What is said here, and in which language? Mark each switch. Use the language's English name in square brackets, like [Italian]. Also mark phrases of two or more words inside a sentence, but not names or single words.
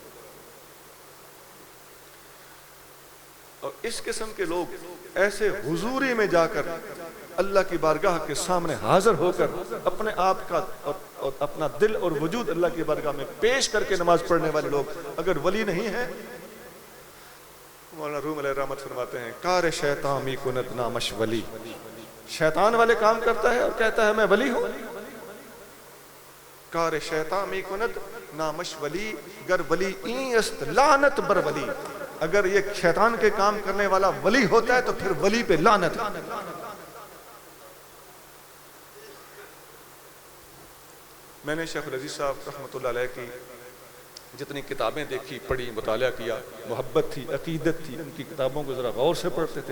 [Urdu] اور اس قسم کے لوگ ایسے حضوری میں جا کر اللہ کی بارگاہ کے سامنے حاضر ہو کر اپنے آپ کا اور اپنا دل اور وجود اللہ کی بارگاہ میں پیش کر کے نماز پڑھنے والے لوگ اگر ولی نہیں ہیں، مولانا روم علیہ رحمت فرماتے ہیں [Persian] کار شیطان می کند نامش ولی، [Urdu] شیطان والے کام کرتا ہے اور کہتا ہے میں ولی ہوں۔ [Persian] کار شیطان می کند نامش ولی گر ولی این است لعنت بر ولی، [Urdu] اگر یہ شیطان کے کام کرنے والا ولی ہوتا ہے تو پھر ولی پہ لعنت ہے۔ میں نے شیخ العزیز صاحب رحمۃ اللہ علیہ کی جتنی کتابیں دیکھی، پڑھی، مطالعہ کیا، محبت تھی، عقیدت تھی، ان کی کتابوں کو ذرا غور سے پڑھتے تھے۔